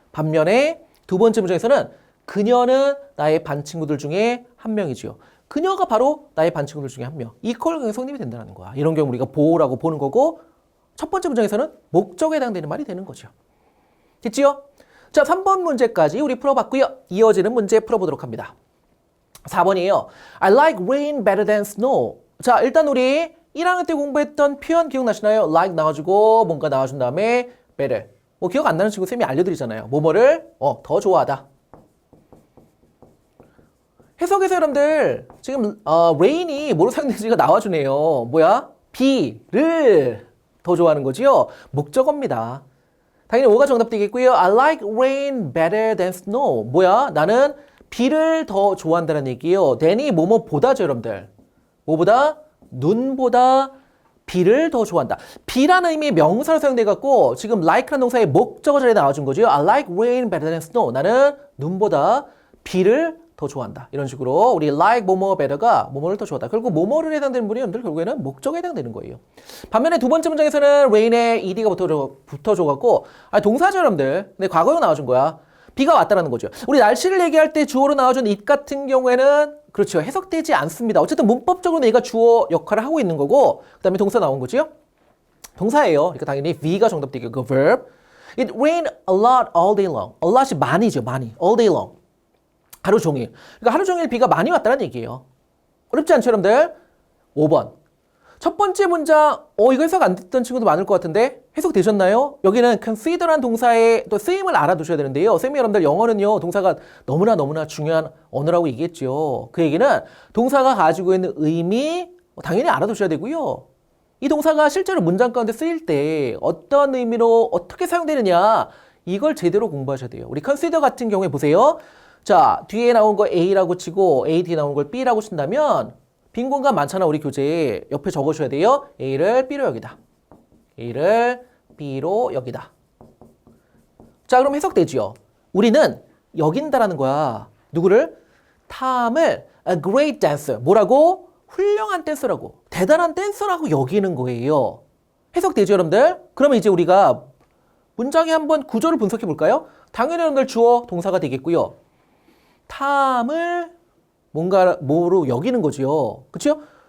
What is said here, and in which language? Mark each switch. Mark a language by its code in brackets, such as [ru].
[ko] 반면에 두 번째 문장에서는 그녀는 나의 반 친구들 중에 한 명이지요. 그녀가 바로 나의 반 친구들 중에 한 명. 이퀄 관계 성립이 된다는 거야. 이런 경우 우리가 보호라고 보는 거고 첫 번째 문장에서는 목적에 해당되는 말이 되는 거죠. 됐지요? 자, 3번 문제까지 우리 풀어봤고요. 이어지는 문제 풀어보도록 합니다. 4번이에요. [en] I like rain better than snow. [ko] 자, 일단 우리 1학년 때 공부했던 표현 기억나시나요? like 나와주고 뭔가 나와준 다음에 better. 뭐 기억 안 나는 친구 쌤이 알려드리잖아요. 뭐뭐를 더 좋아하다. 해석에서 여러분들 지금 rain이 뭐로 사용되는지가 나와주네요. 뭐야? 비를 더 좋아하는 거지요. 목적어입니다. 당연히 5가 정답 되겠고요. [en] I like rain better than snow. [ko] 뭐야? 나는 비를 더 좋아한다는 얘기예요. than이 뭐뭐보다죠, 여러분들. 뭐보다? 눈보다 비를 더 좋아한다. 비라는 의미의 명사로 사용돼갖고 지금 like라는 동사의 목적어 자리에 나와준 거죠. [en] I like rain better than snow. [ko] 나는 눈보다 비를 더 좋아한다. 이런 식으로 우리 like 뭐뭐 better가 뭐뭐를 더 좋아한다. 결국 뭐뭐를 해당되는 분이 여러분들 결국에는 목적에 해당되는 거예요. 반면에 두 번째 문장에서는 rain에 ed가 붙어줘갖고 동사죠, 여러분들. 근데 과거형 나와준 거야. 비가 왔다라는 거죠. 우리 날씨를 얘기할 때 주어로 나와준 it 같은 경우에는 그렇죠. 해석되지 않습니다. 어쨌든 문법적으로는 얘가 주어 역할을 하고 있는 거고 그 다음에 동사 나온 거죠. 동사예요. 그러니까 당연히 V가 정답 되겠고 그 verb. [en] It rained a lot all day long. [ko] A lot이 많이죠. 많이. [en] All day long. [ko] 하루 종일. 그러니까 하루 종일 비가 많이 왔다는 얘기예요. 어렵지 않죠, 여러분들? 5번. 첫 번째 문장, 이거 해석 안 됐던 친구도 많을 것 같은데 해석되셨나요? 여기는 consider란 동사의 또 쓰임을 알아두셔야 되는데요. 쌤이 여러분들 영어는요, 동사가 너무나 중요한 언어라고 얘기했죠. 그 얘기는 동사가 가지고 있는 의미 당연히 알아두셔야 되고요. 이 동사가 실제로 문장 가운데 쓰일 때 어떤 의미로 어떻게 사용되느냐 이걸 제대로 공부하셔야 돼요. 우리 consider 같은 경우에 보세요. 자, 뒤에 나온 거 A라고 치고 A 뒤에 나온 걸 B라고 친다면 빈 공간 많잖아. 우리 교재에 옆에 적어줘야 돼요. A를 B로 여기다. A를 B로 여기다. 자, 그럼 해석되지요. 우리는 여긴다라는 거야. 누구를? 탐을 [en] a great dancer. [ko] 뭐라고? 훌륭한 댄서라고. 대단한 댄서라고 여기는 거예요. 해석되죠, 여러분들? 그러면 이제 우리가 문장에 한번 구조를 분석해 볼까요? 당연히 여러분들 주어 동사가 되겠고요. 탐을 뭔가 뭐로 여기는 거죠. 그렇죠?